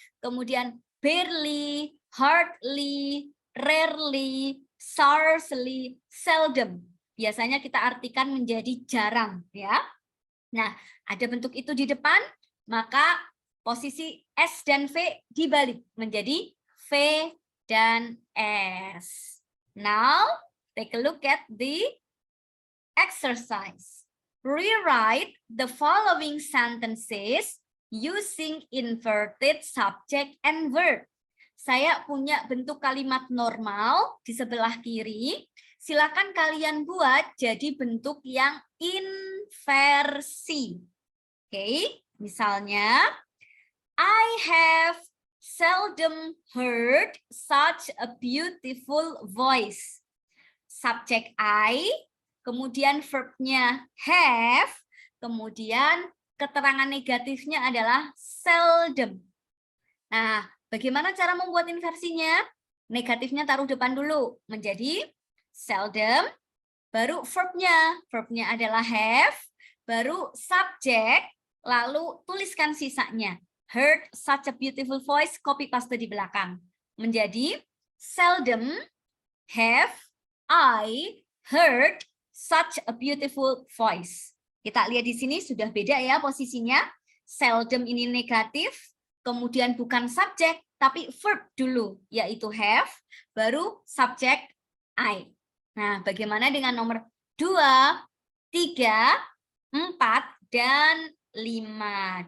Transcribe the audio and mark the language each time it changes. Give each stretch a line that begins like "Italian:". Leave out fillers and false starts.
Indonesian: Kemudian
English: barely, hardly, rarely, scarcely, seldom.
Indonesian: Biasanya kita artikan menjadi jarang ya. Nah, ada bentuk itu di depan, maka posisi S dan V dibalik menjadi V dan S.
English: Now, take a look at the exercise. Rewrite the following sentences using inverted subject and verb.
Indonesian: Saya punya bentuk kalimat normal di sebelah kiri. Silakan kalian buat jadi bentuk yang inversi. Oke, misalnya
English: I have seldom heard such a beautiful voice.
Indonesian: Subjek I, kemudian verbnya have, kemudian keterangan negatifnya adalah seldom. Nah, bagaimana cara membuat inversinya? Negatifnya taruh depan dulu, menjadi seldom, baru verbnya. Verbnya adalah have, baru subjek, lalu tuliskan sisanya.
English: Heard such a beautiful voice, copy paste
Indonesian: di belakang. Menjadi
English: seldom have I heard such a beautiful voice.
Indonesian: Kita lihat di sini sudah beda ya posisinya. Seldom ini negatif, kemudian bukan subjek, tapi verb dulu, yaitu have, baru subjek I. Nah, bagaimana dengan nomor 2, 3, 4, dan 5?